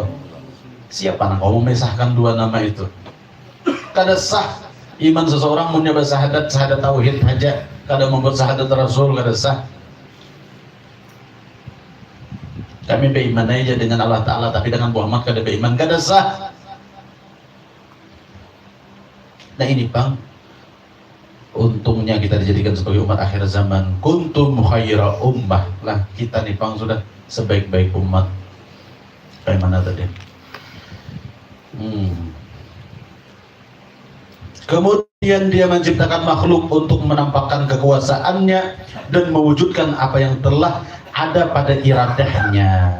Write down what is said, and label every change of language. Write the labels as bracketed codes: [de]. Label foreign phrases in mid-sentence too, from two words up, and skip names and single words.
[bjn] Siapa nang kamu memisahkan dua nama itu? Kada sah iman seseorang menyebut syahadat tauhid saja, kada membuat syahadat Rasul kada sah. Kami beriman aja dengan Allah Ta'ala, tapi dengan Muhammad kada beriman, kada sah. Nah ini Bang, untungnya kita dijadikan sebagai umat akhir zaman. [ar] كنتم خير أمة [bjn] lah, kita nih Bang sudah sebaik-baik umat. Kayak mana tadi? [id] Kemudian dia menciptakan makhluk untuk menampakkan kekuasaannya dan mewujudkan apa yang telah ada pada iradahnya.